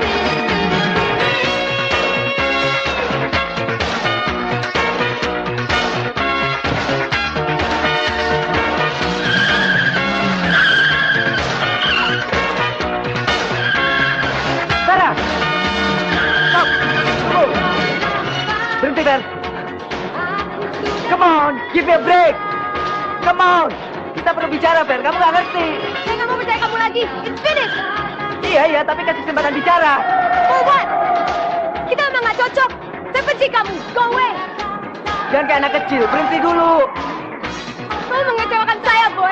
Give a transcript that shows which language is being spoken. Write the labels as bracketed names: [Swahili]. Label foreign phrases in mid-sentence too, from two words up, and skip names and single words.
[Indonesian] Vera! Stop! Tunggu! Berhenti, Ver! [English] Come on, give me a break! Come on! [Indonesian] Kita perlu bicara, Ver. Kamu nggak ngerti. Saya nggak mau percaya kamu lagi. [English] It's finished. [Indonesian] Iya, tapi kasih kesempatan bicara. [English] For what? [Indonesian] Kita memang nggak cocok. Saya benci kamu. [English] Go away. [Indonesian] Jangan kayak anak kecil. Berhenti dulu. Kamu mengecewakan saya, boy.